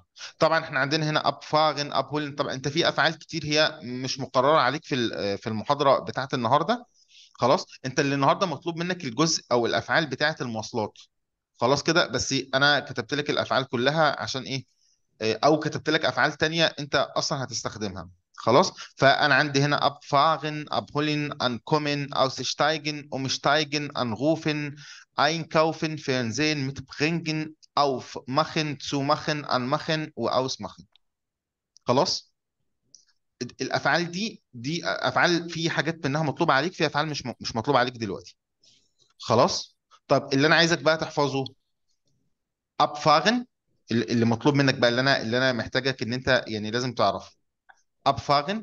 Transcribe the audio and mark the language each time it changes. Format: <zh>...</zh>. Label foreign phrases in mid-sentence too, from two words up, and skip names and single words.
<ar>طبعا احنا عندنا هنا</ar> <de>ab fahren, ab holen.</de> <ar>طبعا انت في افعال كتير هي مش مقررة عليك في المحاضرة بتاعت النهاردة. خلاص، انت اللي النهارده مطلوب منك الجزء او الافعال بتاعت المواصلات. خلاص كده. بس انا كتبت لك الافعال كلها عشان ايه؟ او كتبت لك افعال تانية انت اصلا هتستخدمها. خلاص. فانا عندي هنا</ar> <de>abfahren, abholen, ankommen, aussteigen, umsteigen, anrufen, einkaufen, fernsehen, mitbringen, aufmachen, zumachen, anmachen</de> <ar>واusmachen. خلاص. الافعال دي افعال، في حاجات منها مطلوبه عليك، في افعال مش مطلوبه عليك دلوقتي. خلاص. طب اللي انا عايزك بقى تحفظه abfahren، اللي مطلوب منك بقى، اللي انا محتاجك ان انت يعني لازم تعرف abfahren.</ar>